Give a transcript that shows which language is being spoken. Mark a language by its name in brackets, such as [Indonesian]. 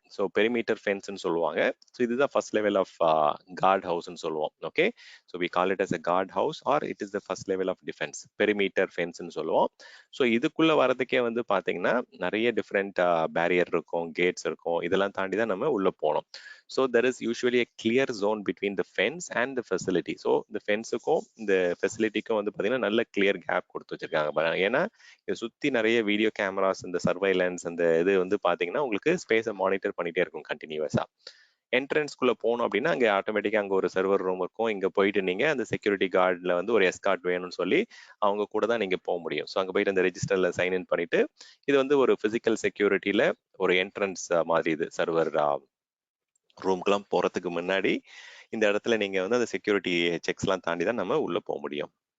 [Tamil] So perimeter ஃபென்ஸ்ன்னு சொல்லுவாங்க. So இதுதான் first level of card ஹவுஸ்ன்னு சொல்லுவோம். [English] okay, so we call it as a guard house or it is the first level of defence, perimeter ஃபென்ஸ்ன்னு [Tamil] சொல்லுவோம். So இதுக்குள்ள வரதுக்கே வந்து பாத்தீங்கன்னா நிறைய different barrier இருக்கும், Gates இருக்கும். இதெல்லாம் தாண்டி தான் நம்ம உள்ள போனோம். [English] So there is usually a clear zone between the fence and the facility. [Tamil] So இந்த ஃபென்ஸுக்கும் இந்த ஃபெசிலிட்டிக்கும் வந்து பார்த்தீங்கன்னா நல்ல கிளியர் கேப் கொடுத்து வச்சிருக்காங்க. ஏன்னா இதை சுற்றி நிறைய வீடியோ கேமராஸ், இந்த சர்வைலன்ஸ், அந்த இது வந்து பார்த்தீங்கன்னா உங்களுக்கு ஸ்பேஸை மானிட்டர் பண்ணிட்டே இருக்கும் கண்டினியூஸா. என்ட்ரன்ஸ்குள்ள போகணும் அப்படின்னா அங்கே ஆட்டோமேட்டிக்காக அங்கே ஒரு சர்வர் ரூம் இருக்கும். இங்கே போயிட்டு நீங்க அந்த செக்யூரிட்டி கார்டில் வந்து ஒரு எஸ்கார்ட் வேணும்னு சொல்லி அவங்க கூட தான் நீங்க போக முடியும். ஸோ அங்கே போயிட்டு அந்த ரெஜிஸ்டர்ல சைன் இன் பண்ணிட்டு இது வந்து ஒரு பிசிக்கல் செக்யூரிட்டியில ஒரு என்ட்ரன்ஸ் மாதிரி இது சர்வர் ரூம்க்குலாம் போறதுக்கு முன்னாடி இந்த இடத்துல நீங்க வந்து அந்த செக்யூரிட்டி செக்ஸ்லாம் தாண்டி தான் நம்ம உள்ள போக முடியும்.